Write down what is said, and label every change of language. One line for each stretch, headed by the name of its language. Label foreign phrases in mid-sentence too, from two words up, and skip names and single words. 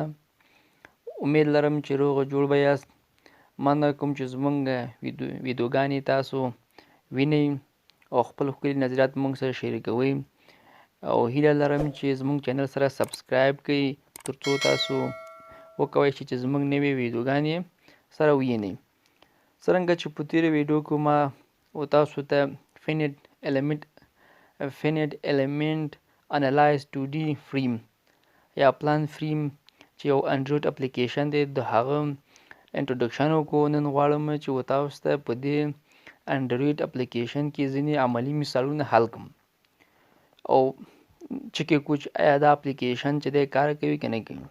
Pashto: امید لرم چې روغ جوړ به یاست. مننه کوم چې زموږ ویډیوګانې تاسو وینئ او خپل ښکلي نظریات موږ سره شریکوئ، او هیله لرم چې زموږ چینل سره سبسکرایب کړئ تر څو تاسو وکوئ چې زموږ نوې ویډیوګانې سره ووینئ. څرنګه چې په تېره ویډیو کې ما تاسو ته
English: finite element analyze
Pashto: 2D فریم یا
English: plan frame
Pashto: چې یو
English: android application
Pashto: دی، د هغه انټروډکشن وکړو. نن غواړم چې تاسو ته په دې
English: android application
Pashto: کې ځینې عملي مثالونه حل کړم او چک یې کړو چې آیا دا اپلیکیشن چې دی کار کوي که نه کوي.